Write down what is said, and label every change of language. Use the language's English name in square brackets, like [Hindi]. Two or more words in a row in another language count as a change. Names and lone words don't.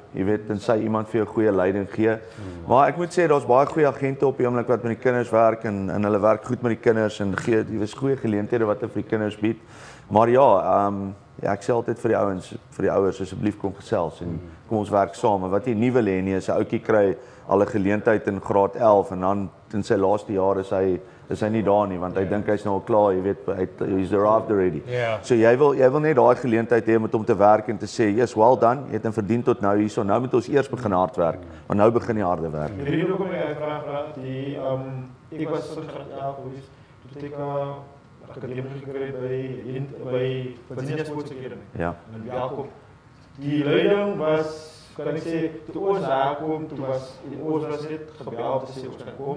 [Afrikaans] Jy weet tensy iemand vir jou goeie leiding gee. Maar ek moet sê daar's baie goeie agente op die oomblik wat met die kinders werk en hulle werk goed met die kinders en gee jy weet goeie geleenthede wat hulle vir die kinders bied. Maar ja, ja, ek sê altyd vir die ouers asseblief kom gesels en kom ons werk saam. Wat jy nie wil hê nie is 'n ouetjie kry al 'n geleentheid in graad 11 en dan in sy laaste jaar is hy nie daar nie want hy dink hy's nou al klaar, jy weet, [English] he's arrived already. Yeah. [Afrikaans] So jy wil net daai geleentheid hê om te werk en te sê, [English] "Yes, well done. [Afrikaans] Jy het hom verdien tot nou hierso. Nou moet ons eers begin hard werk, want nou begin die harde werk." Die rede hoekom ek vraag, ek was in graad 11 gewees, toe ek akademie gekry by Virginia Sports Academy. Ja. En welkom. Die leiding was kan ek sê, toe ons daar kom, toe was net gebeld te sê ons kan kom.